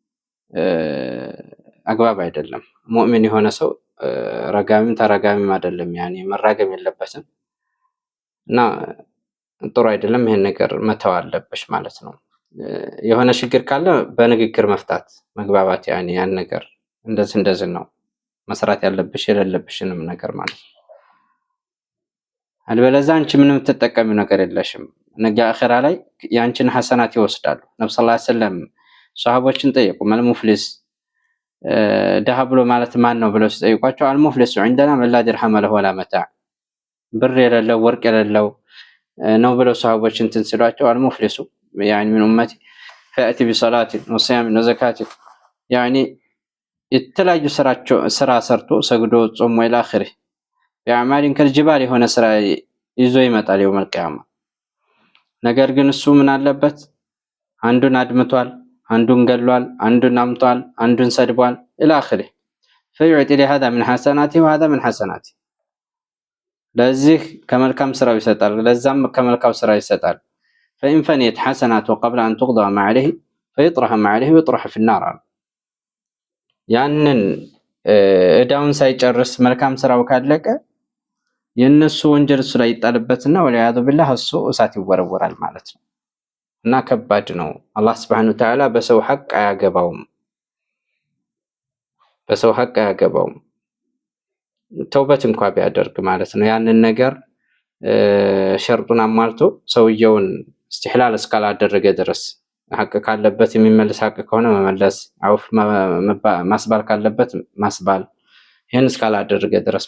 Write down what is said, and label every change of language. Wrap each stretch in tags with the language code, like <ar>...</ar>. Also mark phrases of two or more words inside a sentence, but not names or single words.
<am>አግባብ አይደለም። ሙእሚን የሆነ ሰው ረጋሚም ተረጋሚም አይደለም፣ ያኔ መራገም የለበትም እና ጥሩ አይደለም። ይሄን ነገር መተው አለበሽ ማለት ነው። የሆነ ችግር ካለ በንግግር መፍታት መግባባት፣ ያኔ ያን ነገር እንደዚህ ነው መስራት ያለብሽ የሌለብሽንም ነገር ማለት ነው። አልበለዚያ አንቺ ምንም ተጠቀሚው ነገር የለሽም። ነገ አኺራ ላይ ያንቺን ሐሰናት ይወስዳሉ። ነብዩ ሰለላሁ ዐለይሂ ወሰለም ሷሃቦችን ጠየቁ፣ መልሙፍሊስ ደሃ ብሎ ማለት ማን ነው ብለው ሲጠይቋቸው አልሙፍሊሱ</am> <ar>عندنا من لا درهم له ولا متاع</ar> <am>ብር የሌለው ወርቅ የሌለው ነው ብለው ሷሃቦች እንትን ሲሏቸው አልሙፍሊሱ</am> <ar>يعني من امتي فاتي بصلاه وصيام وزكاه يعني</ar> <am>የተለያዩ ስራ ሰርቶ ሰግዶ ጾም ወይ ለአኺር ያማሊን ከልጅባል የሆነ ስራ ይዞ ይመጣል</am> <ar>يوم القيامة።</ar> <am>ነገር ግን እሱ ምን አለበት? አንዱን አድምቷል፣ አንዱን ገሏል፣ አንዱን አምጧል፣ አንዱን ሰድቧል</am> <ar>الى اخره فيعطي لهذا من حسناته وهذا من حسناته</ar> <am>ለዚህ ከመልካም ስራው ይሰጣል፣ ለዛም ከመልካም ስራው ይሰጣል።</am> <ar>فإن فنيت حسناته قبل أن تقضى ما عليه فيطرح ما عليه ويطرح في النار</ar> <am>ያንን እዳውን ሳይጨርስ መልካም ስራው ካለቀ የነሱ ወንጀል እሱ ላይ ይጣልበትና</am> <ar>والعياذ بالله</ar> <am>እሱ እሳት ይወረወራል ማለት ነው። እና ከባድ ነው። አላህ</am> <ar>سبحانه وتعالى</ar> <am>በሰው ሐቅ አያገባውም፣ በሰው ሐቅ አያገባውም። ተውበት እንኳን ቢያደርግ ማለት ነው ያንን ነገር ሸርጡን አሟልቶ ሰውየውን استحلال እስካላደረገ ድረስ ሐቅ ካለበት የሚመለስ ሐቅ ከሆነ መመለስ፣ አውፍ ማስባል ካለበት ማስባል፣ ይሄን እስካላደረገ ድረስ</am>